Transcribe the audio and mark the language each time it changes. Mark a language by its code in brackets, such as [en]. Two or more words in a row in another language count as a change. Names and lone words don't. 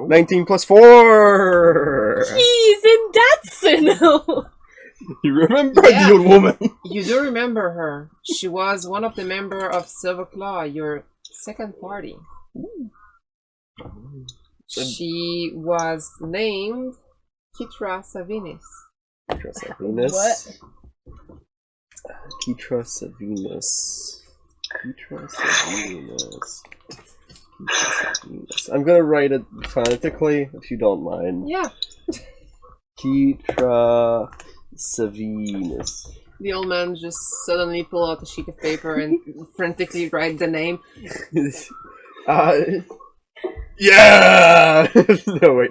[en] 19 plus 4! He's in Datsun. You remember Yeah. the old woman? You do remember her. She was one of the member of Silver Claw, your second party. She was named Kitra Savinis. Ketra Savinus. What? Ketra Savinus. Ketra Savinus. Ketra Savinus. I'm gonna write it phonetically, if you don't mind. Yeah. Ketra Savinus. The old man just suddenly pulled out a sheet of paper and frantically write the name. Yeah! No, wait.